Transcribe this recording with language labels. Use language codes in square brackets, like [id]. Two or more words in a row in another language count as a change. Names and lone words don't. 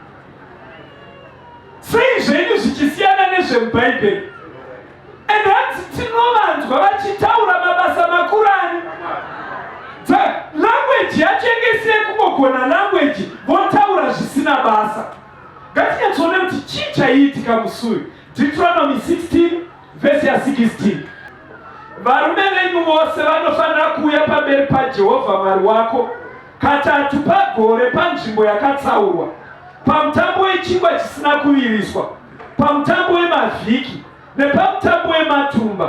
[sn] Sei zvenyu zvichisiyana nezvemubhaibheri? Ende hanzi tinovanzwa vachitaura mabasa makuru ani? Language yacho ingesiye kungogona language votaura zvisina basa. Ngatinyatsoone kuti chii chaiitika musi uyu. Deuteronomy 16 verse ya 16. Varume venyu vose vanofanira kuuya pamberi paJehovha Mwari wako katatu pagore panzvimbo yakatsaurwa, pamutambo wechingwa chisina kuviriswa, pamutambo wemavhiki nepamutambo wematumba.